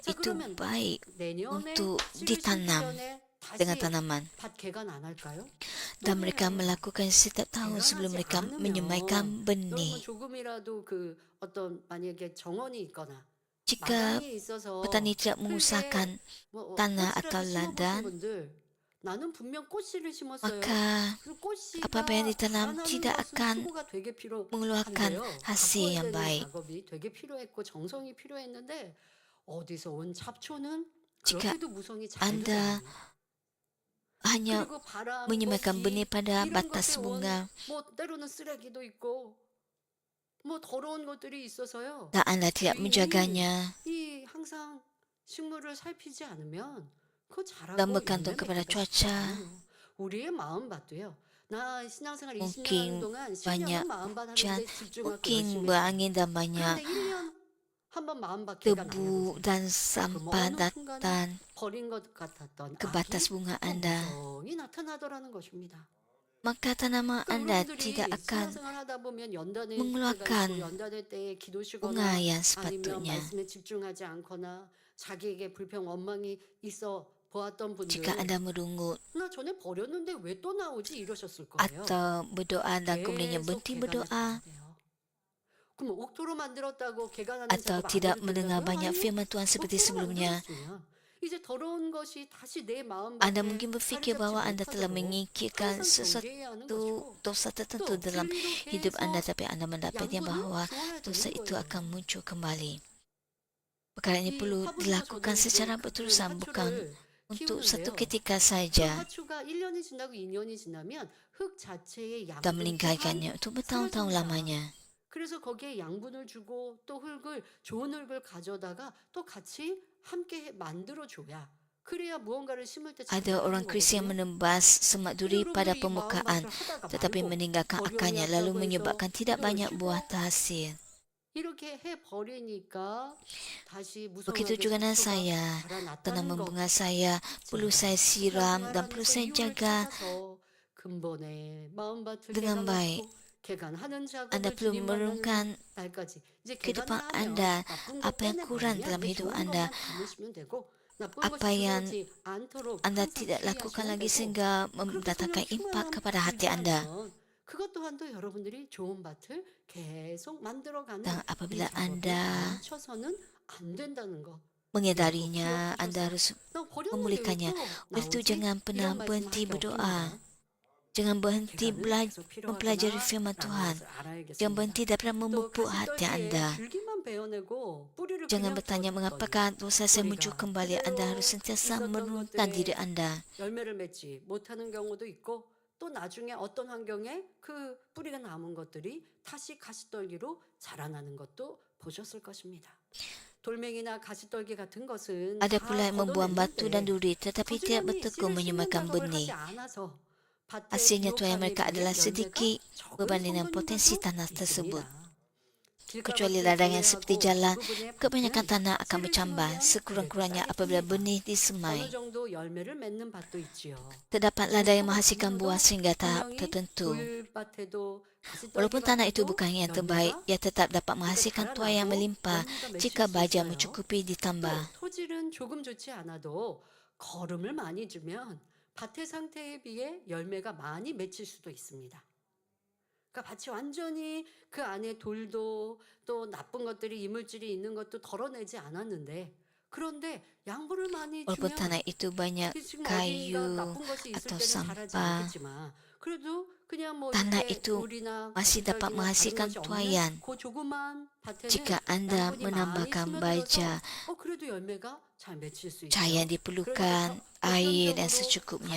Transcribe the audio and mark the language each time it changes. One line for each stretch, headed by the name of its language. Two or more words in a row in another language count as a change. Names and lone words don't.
Korean: 자
Malay: itu
Korean: 그러면
Malay: baik
Korean: 내년에
Malay: untuk
Korean: 씨를 심기
Malay: ditanam
Korean: 전에
Malay: dengan
Korean: 다시
Malay: tanaman.
Korean: 밭 개간 안 할까요?
Malay: Dan
Korean: 또
Malay: mereka
Korean: 해요.
Malay: melakukan setiap tahun sebelum
Korean: 개간하지
Malay: mereka
Korean: 않으면
Malay: menyemaikan
Korean: 여러분
Malay: benih.
Korean: 조금이라도 그 어떤 만약에 정원이 있거나
Malay: Jika
Korean: 마당이 있어서
Malay: petani tidak
Korean: 흙에
Malay: mengusahakan
Korean: 뭐
Malay: tanah atau
Korean: 꽃이라도 심어보신
Malay: ladang,
Korean: 분들 나는 분명 꽃씨를 심었어요.
Malay: maka
Korean: 그 꽃씨가
Malay: apa yang ditanam
Korean: 자라는
Malay: tidak
Korean: 것은
Malay: akan
Korean: 수고가 되게
Malay: mengeluarkan
Korean: 필요한데요.
Malay: hasil
Korean: 가꿔야
Malay: yang
Korean: 되는
Malay: baik.
Korean: 작업이 되게 필요했고 정성이 필요했는데 어디서 온 잡초는
Malay: Jika
Korean: 그렇게도 무성이 잘
Malay: Anda
Korean: 자라요.
Malay: hanya
Korean: 그리고 바람,
Malay: menyemaikan
Korean: 비
Malay: benih pada
Korean: 이런
Malay: batas
Korean: 것에 온
Malay: bunga
Korean: 뭐 때로는 쓰레기도 있고 뭐 더러운 것들이 있어서요.
Malay: dan Anda tidak
Korean: 주인이
Malay: menjaganya
Korean: 이 항상 식물을 살피지 않으면 그거
Malay: dan
Korean: 자라고
Malay: bergantung
Korean: 열매
Malay: kepada
Korean: 맺기가 쉽지
Malay: cuaca,
Korean: 않아요. 우리의 마음밭도요. 나 신앙생활 20년 하는
Malay: mungkin
Korean: 동안 10년은
Malay: banyak
Korean: 마음밭
Malay: hujan,
Korean: 하는데 집중하고
Malay: mungkin
Korean: 열심히 했어요.
Malay: berangin dan banyak
Korean: 그런데 1년 한번 마음밭 개간 안
Malay: debu
Korean: 해보세요.
Malay: dan
Korean: 그럼
Malay: sampah
Korean: 어느 순간에
Malay: datang
Korean: 버린 것 같았던
Malay: ke
Korean: 악이
Malay: batas bunga
Korean: 또
Malay: Anda,
Korean: 무성히 나타나더라는 것입니다.
Malay: maka tanaman
Korean: 그러니까
Malay: Anda
Korean: 여러분들이
Malay: tidak akan
Korean: 신앙생활 하다 보면 연단의 때가
Malay: mengeluarkan
Korean: 있고 연단의 때에 기도
Malay: bunga
Korean: 쉬거나
Malay: yang
Korean: 아니면
Malay: sepatutnya.
Korean: 말씀에 집중하지 않거나 자기에게 불평 원망이 있어 보았던
Malay: Jika
Korean: 분들
Malay: Anda merungut
Korean: 나 전에 버렸는데 왜 또 나오지 이러셨을 거예요.
Malay: atau berdoa dan kemudiannya
Korean: 계속
Malay: berhenti
Korean: 개간을
Malay: berdoa
Korean: 봐야 돼요. 그럼 옥토로 만들었다고 개간하는
Malay: atau
Korean: 작업 안
Malay: tidak
Korean: 해도
Malay: mendengar
Korean: 된다고요?
Malay: banyak
Korean: 아니요.
Malay: firman Tuhan seperti
Korean: 옥토로
Malay: sebelumnya,
Korean: 만들었으면 이제 더러운 것이 다시 내
Malay: Anda
Korean: 마음밭에
Malay: mungkin
Korean: 자리
Malay: berfikir
Korean: 잡지
Malay: bahwa Anda telah
Korean: 못하도록
Malay: mengikirkan
Korean: 항상 경계해야 하는
Malay: sesuatu
Korean: 것이고
Malay: dosa tertentu
Korean: 또
Malay: dalam
Korean: 진리로
Malay: hidup Anda,
Korean: 계속
Malay: tapi Anda mendapatnya
Korean: 양분을
Malay: bahwa
Korean: 주어야
Malay: dosa
Korean: 되는
Malay: itu
Korean: 거예요.
Malay: akan muncul kembali. Perkara ini
Korean: 이
Malay: perlu
Korean: 화분도
Malay: dilakukan
Korean: 저도 이제
Malay: secara
Korean: 가끔
Malay: berterusan, bukan
Korean: 화초를
Malay: untuk satu
Korean: 키우는데요.
Malay: ketika
Korean: 그
Malay: saja
Korean: 화초가 1년이 지나고 2년이 지나면 흙 자체의
Malay: dan
Korean: 양분 또한
Malay: meninggalkannya untuk bertahun-tahun
Korean: 풀어집니다.
Malay: lamanya.
Korean: 그래서 거기에 양분을 주고 또 흙을 좋은 흙을 가져다가 또 같이 함께 만들어 줘야 그래야 무언가를 심을 때 잘
Malay: Ada orang
Korean: 자라는
Malay: Kristian
Korean: 거거든요.
Malay: menebas semak duri pada
Korean: 여러분들이 이
Malay: permukaan,
Korean: 마음밭을 하다가
Malay: tetapi
Korean: 말고
Malay: meninggalkan akarnya lalu
Korean: 버려야겠다고 해서
Malay: menyebabkan tidak
Korean: 기도를
Malay: banyak
Korean: 쉬고
Malay: buah terhasil.
Korean: 이렇게 해 버리니까 다시
Malay: Begitu
Korean: 무성하게
Malay: juga dengan
Korean: 잡초가
Malay: saya,
Korean: 자라났다는
Malay: tanaman
Korean: 거.
Malay: bunga saya perlu saya siram dan perlu saya jaga
Korean: 찾아서 근본의 마음밭을
Malay: dengan baik.
Korean: 개간하시고 개간하는
Malay: Anda
Korean: 작업을
Malay: perlu
Korean: 주님 만나는
Malay: merenungkan
Korean: 날까지 이제
Malay: kehidupan
Korean: 개간을 하면
Malay: Anda,
Korean: 나쁜 거
Malay: apa yang kurang
Korean: 빼내버리면
Malay: dalam
Korean: 이제
Malay: hidup
Korean: 좋은
Malay: Anda,
Korean: 것만 담으시면 되고 나쁜
Malay: apa
Korean: 것이
Malay: yang
Korean: 들어오지 않도록
Malay: Anda
Korean: 항상
Malay: tidak lakukan
Korean: 주의하시면
Malay: lagi
Korean: 되고
Malay: sehingga
Korean: 그렇게
Malay: mendatangkan
Korean: 성령
Malay: impak
Korean: 충만함
Malay: kepada hati Anda.
Korean: 유지하면 그것 또한도 여러분들이 좋은 밭을 계속 만들어가는
Malay: Dan
Korean: 이
Malay: apabila
Korean: 작업에
Malay: Anda
Korean: 멈춰서는 안 된다는 거.
Malay: menyadarinya, Anda harus
Korean: 나 버렸는데 왜
Malay: memulihkannya.
Korean: 또
Malay: Oleh itu
Korean: 나오지?
Malay: jangan pernah
Korean: 이런
Malay: berhenti
Korean: 말씀하기
Malay: berdoa.
Korean: 없습니다.
Malay: Jangan berhenti
Korean: 개간은 계속
Malay: mempelajari
Korean: 필요하구나
Malay: firman
Korean: 라는
Malay: Tuhan.
Korean: 것을
Malay: Jangan
Korean: 알아야겠습니다.
Malay: berhenti daripada
Korean: 또
Malay: memupuk hati
Korean: 가시떨기에
Malay: Anda.
Korean: 줄기만 베어내고 뿌리를
Malay: Jangan
Korean: 그냥
Malay: bertanya
Korean: 둬뒀더니
Malay: mengapakah dosa saya muncul
Korean: 뿌리가
Malay: kembali. Anda harus
Korean: 그대로
Malay: sentiasa
Korean: 있었던
Malay: menurunkan diri
Korean: 것들에
Malay: Anda.
Korean: 열매를 맺지 못하는 경우도 있고 또 나중에 어떤 환경에 그 뿌리가 남은 것들이 다시 가시떨기로 자라나는 것도 보셨을 것입니다. 돌멩이나 가시떨기 같은 것은
Malay: Ada
Korean: 다
Malay: pula yang membuang batu dan
Korean: 걷어냈는데
Malay: duri tetapi tidak
Korean: 부지런히
Malay: bertekun
Korean: 씨를 심는
Malay: menyemakan
Korean: 작업을
Malay: benih.
Korean: 하지 않아서 밭에
Malay: Hasilnya tuai
Korean: 기록함에
Malay: mereka
Korean: 비해
Malay: adalah
Korean: 열매가
Malay: sedikit
Korean: 적은
Malay: berbanding dengan potensi
Korean: 성도님들도
Malay: tanah tersebut.
Korean: 있습니다.
Malay: Kecuali
Korean: 길가밭을
Malay: ladang yang seperti
Korean: 제외하고
Malay: jalan,
Korean: 대부분의
Malay: kebanyakan
Korean: 밭은
Malay: tanah akan
Korean: 씨를
Malay: bercambah
Korean: 심으면
Malay: sekurang-kurangnya
Korean: 그래도
Malay: apabila
Korean: 쌀이
Malay: benih
Korean: 큽니다.
Malay: disemai.
Korean: 어느 정도 열매를 맺는 밭도 있지요.
Malay: Terdapat ladang yang menghasilkan
Korean: 어느
Malay: buah
Korean: 정도
Malay: sehingga tahap
Korean: 분명히
Malay: tertentu.
Korean: 돌밭에도
Malay: Walaupun tanah itu
Korean: 가시떨기밭에도
Malay: bukan yang terbaik, ia tetap dapat
Korean: 그러니까
Malay: menghasilkan tuai yang
Korean: 자라나고
Malay: melimpah
Korean: 열매가
Malay: jika
Korean: 맺힐 수
Malay: baja
Korean: 있어요.
Malay: mencukupi
Korean: 또
Malay: ditambah.
Korean: 토질은 조금 좋지 않아도 거름을 많이 주면 밭의 상태에 비해 열매가 많이 맺힐 수도 있습니다. 그러니까 밭이 완전히 그 안에 돌도 또 나쁜 것들이 이물질이 있는 것도 덜어내지 않았는데 그런데 양분을 많이
Malay: Walaupun
Korean: 주면
Malay: tanah itu banyak
Korean: 지금 어딘가
Malay: kayu
Korean: 나쁜 것이 있을
Malay: atau
Korean: 때는 자라지
Malay: sampah,
Korean: 않겠지만 그래도 그냥 뭐
Malay: tanah
Korean: 이렇게
Malay: itu
Korean: 돌이나
Malay: masih dapat
Korean: 가시떨기나 다른
Malay: menghasilkan
Korean: 것이 없는
Malay: tuaian.
Korean: 그 조그만 밭에는
Malay: Jika Anda
Korean: 양분이 많이
Malay: menambahkan
Korean: 스며들어서
Malay: baja,
Korean: 그래도 열매가 잘 맺힐 수
Malay: cahaya
Korean: 있어요.
Malay: yang diperlukan, air dan secukupnya.